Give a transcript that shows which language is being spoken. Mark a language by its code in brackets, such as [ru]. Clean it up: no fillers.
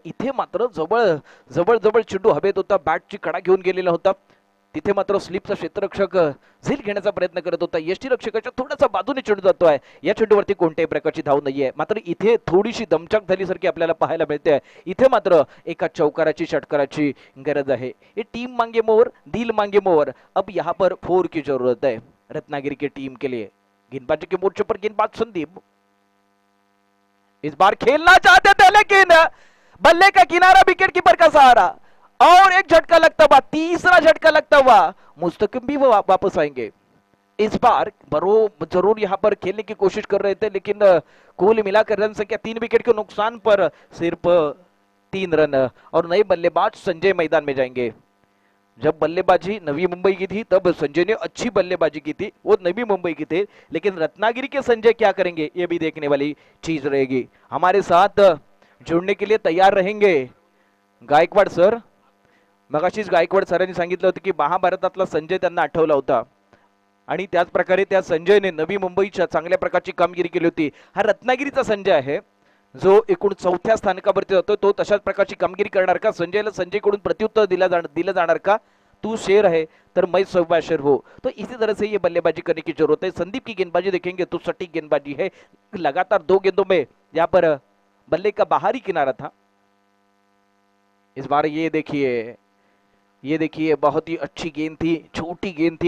[mr] इथे मात्र जवळ चेंडू हवेत होता, बॅटची कडा घेऊन गेलेला होता. तिथे मात्र स्लिपचा क्षेत्ररक्षक झेल घेण्याचा प्रयत्न करत होता. यष्टी रक्षकाच्या थोडासा बाजूने चेंडू जातोय. या चेंडूवरती कोणत्याही प्रकारची धाव नाहीये. मात्र इथे थोडीशी दमछाक झाल्यासारखी आपल्याला पाहायला मिळते. इथे मात्र एका चौकाराची षटकाराची गरज आहे. [hi] ये टीम मांगे मोर, दिल मांगे मोर. अब यहाँ पर 4 की जरूरत है रत्नागिरी की टीम के लिए. गेंदबाजी के मोर्चे पर गेंदबाज संदीप इस बार खेलना चाहते थे, लेकिन बल्ले का किनारा विकेट कीपर का सहारा और एक झटका लगता हुआ, तीसरा झटका लगता हुआ मुस्तकिम भी वो वापस आएंगे. इस बार जरूर यहाँ पर खेलने की कोशिश कर रहे थे, लेकिन कुल मिलाकर रन संख्या 3 विकेट के नुकसान पर सिर्फ 3 रन. और नए बल्लेबाज संजय मैदान में जाएंगे. जब बल्लेबाजी नवी मुंबई की थी तब संजय ने अच्छी बल्लेबाजी की थी, वो नवी मुंबई की थे. लेकिन रत्नागिरी के संजय क्या करेंगे ये भी देखने वाली चीज रहेगी. हमारे साथ जुड़ने के लिए तैयार रहेंगे गायकवाड सर. [mr] मगाशीच गायकवाड सरांनी सांगितलं होतं की महाभारतातला संजय त्यांना आठवला होता आणि त्याच प्रकारे त्या संजयने नवी मुंबईच्या चांगल्या प्रकारची कामगिरी केली होती. हा रत्नागिरीचा संजय आहे जो एकूण 4थ्या स्थानकावरती जातो. तो तशाच प्रकारची कामगिरी करणार का? संजयला संजयकडून प्रत्युत्तर दिलं जाणार का? [hi] तू शेर है तर मैं सवा शेर हो. तो इसी तरह से ये बल्लेबाजी करने की जरूरत है. संदीप की गेंदबाजी देखेंगे तो सटीक गेंदबाजी है. लगातार 2 गेंदों में यहाँ पर बल्ले का बाहरी किनारा था. इस बार ये देखिए बहुत ही अच्छी गेंद थी, छोटी गेंद थी.